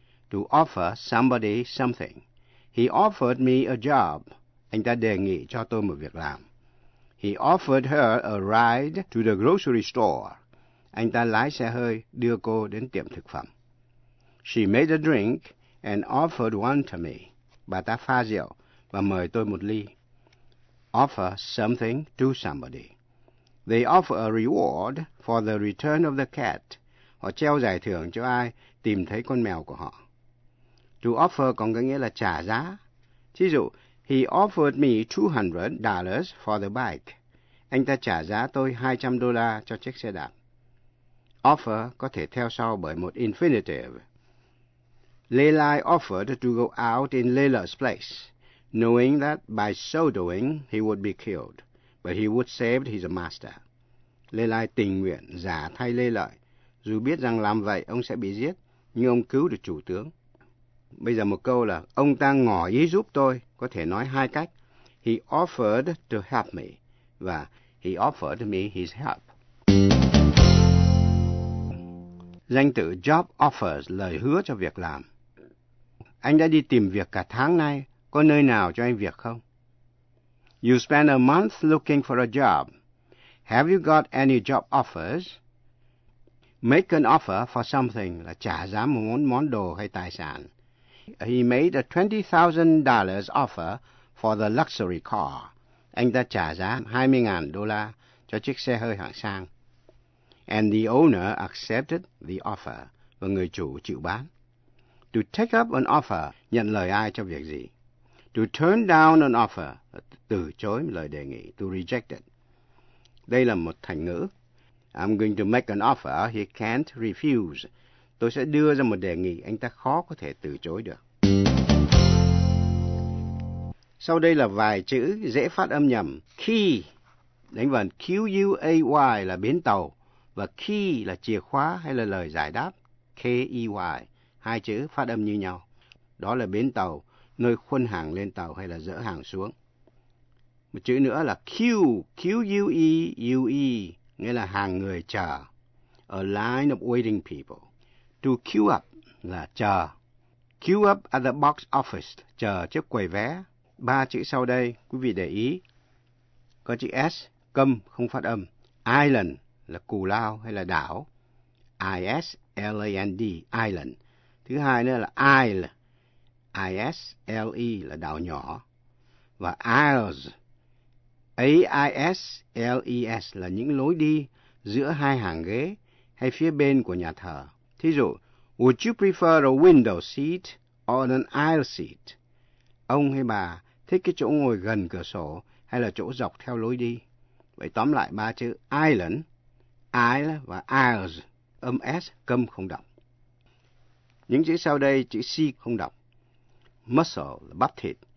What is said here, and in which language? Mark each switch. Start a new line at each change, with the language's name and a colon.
English: To offer somebody something. He offered me a job.
Vietnamese: Anh ta đề nghị cho tôi một việc làm.
English: He offered her a ride to the grocery store.
Vietnamese: Anh ta lái xe hơi đưa cô đến tiệm thực phẩm.
English: She made a drink and offered one to me.
Vietnamese: Bà ta pha rượu và mời tôi một ly.
English: Offer something to somebody. They offer a reward for the return of the cat.
Vietnamese: Họ treo giải thưởng cho ai tìm thấy con mèo của họ. To offer còn có nghĩa là trả giá. Thí dụ,
English: he offered me $200 for the bike.
Vietnamese: Anh ta trả giá tôi $200 cho chiếc xe đạp. Offer có thể theo sau bởi một infinitive.
English: Lelai offered to go out in Lela's place, knowing that by so doing he would be killed, but he would save his master.
Vietnamese: Lelai tình nguyện giả thay Lê Lợi, dù biết rằng làm vậy ông sẽ bị giết, nhưng ông cứu được chủ tướng. Bây giờ một câu là, ông ta ngỏ ý giúp tôi, có thể nói hai cách.
English: He offered to help me,
Vietnamese: và
English: he offered me his help.
Vietnamese: Danh từ job offers, lời hứa cho việc làm. Anh đã đi tìm việc cả tháng nay, có nơi nào cho anh việc không?
English: You spent a month looking for a job. Have you got any job offers? Make an offer for something,
Vietnamese: là trả giá một món đồ hay tài sản.
English: He made a $20,000 offer for the luxury car.
Vietnamese: Anh ta trả giá $20,000 cho chiếc xe hơi hạng sang.
English: And the owner accepted the offer.
Vietnamese: Và người chủ chịu bán.
English: To take up an offer,
Vietnamese: nhận lời ai cho việc gì?
English: To turn down an offer,
Vietnamese: từ chối lời đề nghị.
English: To reject it.
Vietnamese: Đây là một thành ngữ.
English: I'm going to make an offer he can't refuse.
Vietnamese: Tôi sẽ đưa ra một đề nghị anh ta khó có thể từ chối được. Sau đây là vài chữ dễ phát âm nhầm. Key, đánh vần Q-U-A-Y là bến tàu, và key là chìa khóa hay là lời giải đáp. K-E-Y, hai chữ phát âm như nhau. Đó là bến tàu, nơi khuân hàng lên tàu hay là dỡ hàng xuống. Một chữ nữa là Q-U-E-U-E, nghĩa là hàng người chờ,
English: a line of waiting people. To queue up
Vietnamese: là chờ.
English: Queue up at the box office,
Vietnamese: chờ trước quầy vé. Ba chữ sau đây, quý vị để ý. Có chữ S, câm, không phát âm. Island là cù lao hay là đảo. I-S-L-A-N-D, island. Thứ hai nữa là isle. I-S-L-E là đảo nhỏ. Và aisles. A-I-S-L-E-S là những lối đi giữa hai hàng ghế hay phía bên của nhà thờ. Thí dụ,
English: would you prefer a window seat or an aisle seat?
Vietnamese: Ông hay bà thích cái chỗ ngồi gần cửa sổ hay là chỗ dọc theo lối đi? Vậy tóm lại ba chữ island, aisle và aisles, âm S, câm không đọc. Những chữ sau đây, chữ C không đọc. Muscle là bắp thịt.